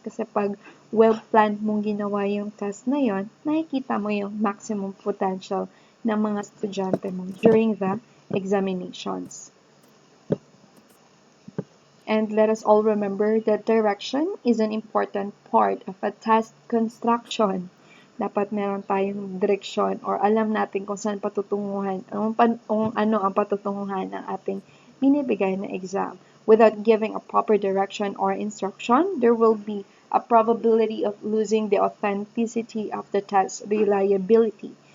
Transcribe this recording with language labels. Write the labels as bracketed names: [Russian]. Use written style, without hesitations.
[Filipino] Kasi pag well-planned mong ginawa yung test na yon, nakikita mo yung maximum potential ng mga estudyante mo [English] during the examinations. And let us all remember that direction is an important part of a test construction. [Filipino] Dapat meron tayong direksyon or alam natin kung saan patutunguhan, kung ano ang patutunguhan ng ating binibigay na exam. [English] Without giving a proper direction or instruction, there will be a probability of losing the authenticity of the test reliability.